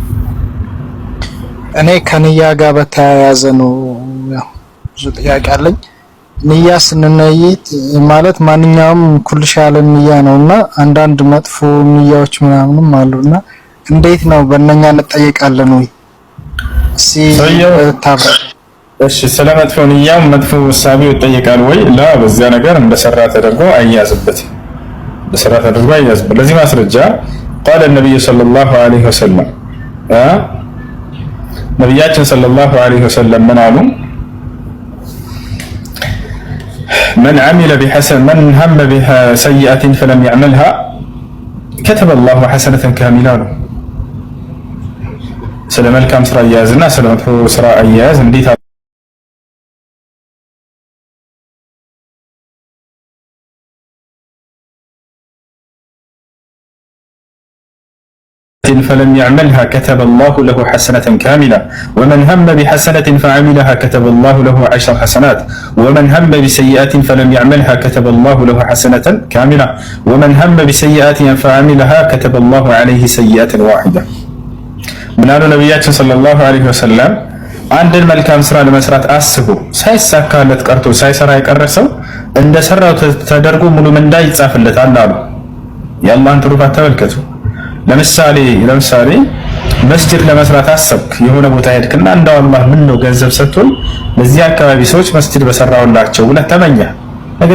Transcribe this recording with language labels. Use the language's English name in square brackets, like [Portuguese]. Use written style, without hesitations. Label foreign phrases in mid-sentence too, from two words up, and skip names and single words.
[Amharic] እኔ ከንያ ጋር በተያያዘ ነው ያው ብዙ ጥያቄ አለኝ። ንያ ስንነይት ማለት ማንኛውም ኩልሽ ያለ ንያ ነውና አንዳንድ መጥፎ ንያዎች ምናምንም አሉና እንዴት ነው በእነኛ እንጠየቃለን ወይ? እሺ ስለ መጥፎ ንያው መጥፎ ሐሳቢው ይጠየቃል ወይ? ላ በዚያ ነገር እንደሰራ ተደርጎ አያዝበት እንደሰራ ተደርጎ አያዝበት። ለዚህ ማስረጃ [Arabic] قال النبي صلى الله عليه وسلم [Amharic] ነብያችን ሰለላሁ ዐለይሂ ወሰለም ምን አሉ? [Arabic] من هم بسيئة فلم يعملها كتب الله حسنة كاملة له [Amharic] ስለ መልካም ስራ አያያዝና ስለ መጥፎ ስራ አያያዝ እንዴት [Arabic] فلم يعملها كتب الله له حسنة كاملة ومن هم بحسنة فعملها كتب الله له 10 حسنات ومن هم بسيئة فلم يعملها كتب الله له حسنة كاملة ومن هم بسيئة فعملها كتب الله عليه سيئة واحدة من قالوا نبياتنا صلى الله عليه وسلم [Amharic] አንድን መልካም ስራ ለመስራት አስቡ ሳይሳካለት ቀርቶ ሳይሰራ የቀረሰው እንደሰራው ተደርጎ ሙሉ ምንዳ ይጻፍለታል አሉ። የአላህን ትሩፋት ተመልከቱ። ለምሳሌ መስጂድ ለመስራት አሰብክ፣ የሆነ ቦታ ሄድክና እንደው አላህ ምን ነው ገንዘብ ሰጥቶኝ ለዚህ አካባቢ ሰዎች መስጂድ በሰራውላቸው ብለህ ተመኘህ። ነገር